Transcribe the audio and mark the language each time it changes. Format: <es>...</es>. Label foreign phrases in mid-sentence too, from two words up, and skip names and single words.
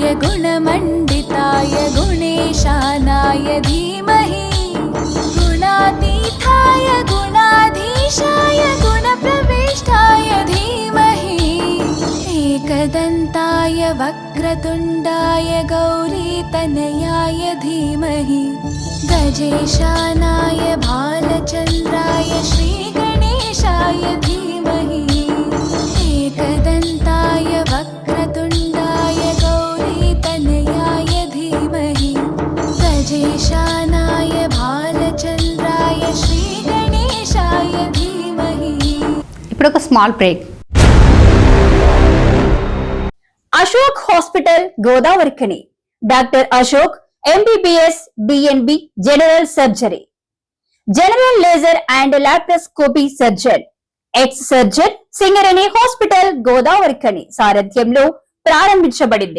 <sa>गुणमण्डिताय गुणेशानाय धीमहि गुणातीताय गुणाधीशाय गुणप्रविष्टाय धीमहि एकदन्ताय वक्रतुण्डाय गौरीतनयाय धीमहि गजेशानाय भालचन्द्राय श्रीगणेशाय धीमहि एकदन्ताय वक्रतुण्डाय गौरीतनयाय धीमहि गजेशानाय भालचन्द्राय श्रीगणेशाय धीमहि।</sa> <te>ఇప్పుడు ఒక</te> <en>small break.</en> <te>అశోక్ హాస్పిటల్ గోదావరిఖని. డాక్టర్ అశోక్</te> <en>MBBS DNB general surgery, general laser and laparoscopy surgeon, ex surgeon,</en> <te>సింగరేణి హాస్పిటల్ గోదావరిఖని సారథ్యంలో ప్రారంభించబడింది.</te>